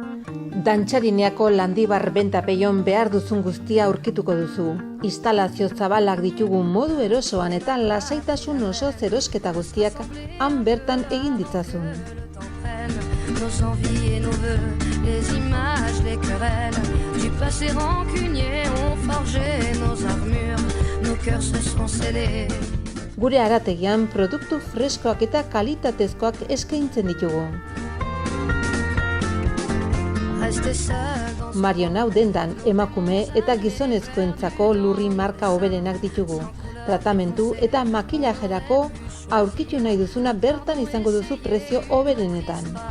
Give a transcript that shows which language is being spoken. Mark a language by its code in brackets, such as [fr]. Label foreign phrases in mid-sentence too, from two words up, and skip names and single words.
[eu] Dantxarineako Landibar bentapeion behar duzun guztia aurkituko duzu. Instalazio zabalak ditugu modu erosoan eta lasaitasun osoz erosketa guztiak han bertan egin ditzazun. [fr] Nos envies et nos vœux, les images, les querelles du passé rancunier ont forgé nos armures, nos cœurs se sont scellés. [eu] Gure harategian produktu freskoak eta kalitatezkoak eskaintzen ditugu. Marionau dendan emakume eta gizonezkoentzako lurri marka hoberenak ditugu. Tratamentu eta makillajerako aurkitu nahi duzuna bertan izango duzu prezio hoberenetan.